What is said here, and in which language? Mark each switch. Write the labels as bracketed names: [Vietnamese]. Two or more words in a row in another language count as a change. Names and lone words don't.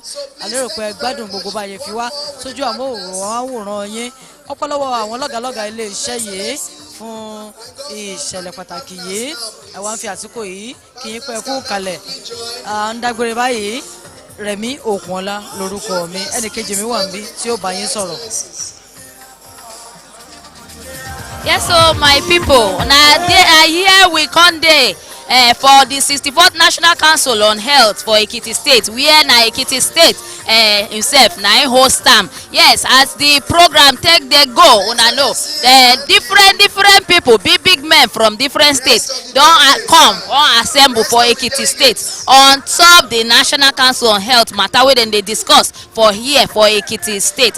[Yoruba] A lérò pé gbádùn gbogbo báyé fi wá sójú àwòrán yín. Ọpẹ́ lọ́wọ́ àwọn lọ́gàlọ́gà ilé iṣẹ́ yìí fún ìṣẹ̀lẹ̀ pàtàkì yìí. Àwa ń fi àsìkò yìí kí yín pẹ́ kú kalẹ̀. À ń dágbére báyìí. Rẹ̀mí Òkunọlá lórúkọ mi, ẹnìkejì mi wà níbí tí ó bá yín sọ̀rọ̀. [Nigerian Pidgin] Yes, so my people, now they are here we come there for the 64th National Council on Health for Ekiti State, where na Ekiti State himself na host am. Yes, as the program take dey go, una know different people, big men from different states don come assemble for Ekiti State on top the National Council on Health matter wey dem dey discuss for here for Ekiti State.